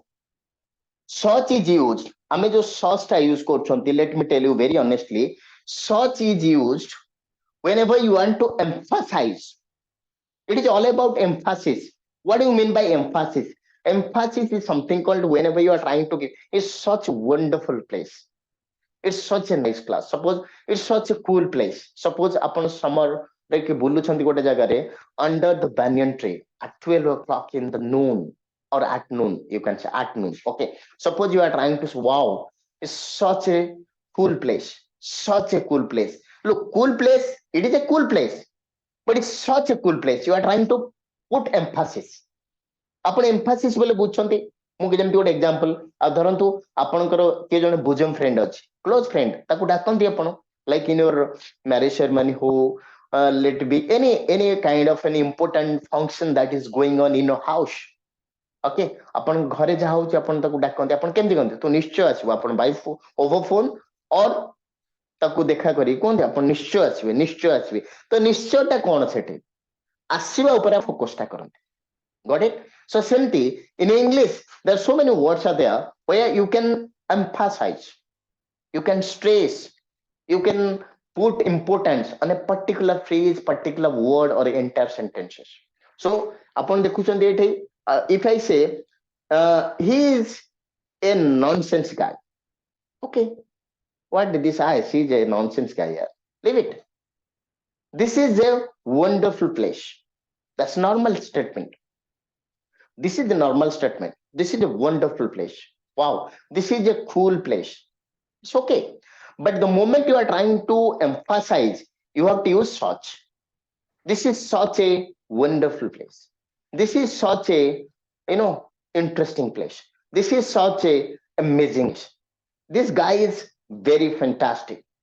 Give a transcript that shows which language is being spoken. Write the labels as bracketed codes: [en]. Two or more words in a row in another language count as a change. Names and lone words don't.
[en] Search is used. [or] ଆମେ जो search ଟା use କରୁଛନ୍ତି, [en] let me tell you very honestly, search is used whenever you want to emphasize. It is all about emphasis. What do you mean by emphasis? Emphasis is something called whenever you are trying to give. It's such a wonderful place. It's such a nice class. Suppose it's such a cool place. Suppose upon summer like [or] ବୁଲୁଛନ୍ତି ଗୋଟେ ଜାଗାରେ [en] under the banyan tree at 12 o'clock in the noon. Or at noon, you can say at noon. Okay. Suppose you are trying to say, wow, it's such a cool place. Such a cool place. Look, cool place, it is a cool place, but it's such a cool place. You are trying to put emphasis. [or] ଆପଣ emphasis ବୋଲେ ବୁଝୁଛନ୍ତି ମୁଁ ଯେମିତି ଗୋଟେ ଏକ୍ସାମ୍ପଲ ଆଉ ଧରନ୍ତୁ ଆପଣଙ୍କର କିଏ ଜଣେ [en] bosom friend ଅଛି close friend [or] ତାକୁ ଡାକନ୍ତି ଆପଣ [en] like in your marriage ceremony ହଉ let be any kind of an important function that is going on in your house. [or] ଓକେ ଆପଣ ଘରେ ଯାହା ହଉଛି ଆପଣ ତାକୁ ଡାକନ୍ତି ଆପଣ କେମିତି କହନ୍ତି ତୁ ନିଶ୍ଚୟ ଆସିବୁ ଆପଣ [en] by over phone [or] ଅର ତାକୁ ଦେଖା କରି କୁହନ୍ତି ଆପଣ ନିଶ୍ଚୟ ଆସିବେ ତ ନିଶ୍ଚୟଟା କଣ ସେଠି ଆସିବା ଉପରେ ଫୋକସଟା କରନ୍ତି [en] got it so simply in English there are so many words are there where you can emphasize you can stress you can put importance on a particular phrase particular word or entire sentences so upon [or] ଦେଖୁଛନ୍ତି ଏଠି [en] if I say he is a nonsense guy okay what did this I see is a nonsense guy here leave it this is a wonderful place that's normal statement this is the normal statement this is a wonderful place wow this is a cool place it's okay but the moment you are trying to emphasize you have to use such this is such a wonderful place this is such a interesting place this is such a amazing this guy is very fantastic